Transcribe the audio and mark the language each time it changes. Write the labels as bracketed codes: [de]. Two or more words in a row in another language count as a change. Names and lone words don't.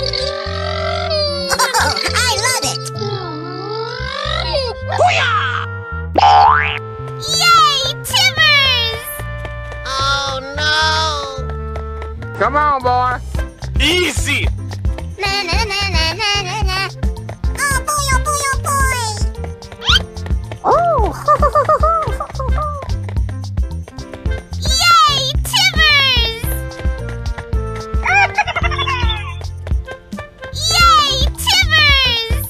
[en] Oh, I love it! Yay, Timbers! Oh no! Come on, boy. Easy! Na na na na na na na. Oh boy, oh boy, oh boy! Oh. Yay, Timbers! Yay, Timbers!